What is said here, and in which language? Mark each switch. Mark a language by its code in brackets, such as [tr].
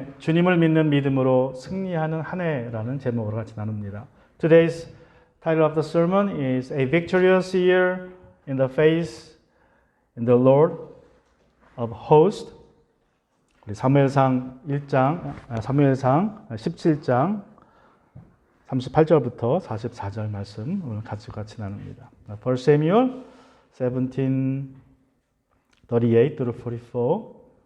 [ko] 주님을 믿는 믿음으로 승리하는 한 해라는 제목으로 같이 나눕니다. [en] Today's title of the sermon is A Victorious Year in the Faith in the Lord of Hosts. [ko] 우리 사무엘상 17장 38절부터 44절 말씀 오늘 같이 나눕니다. [en] 1 Samuel 17:38 through 44.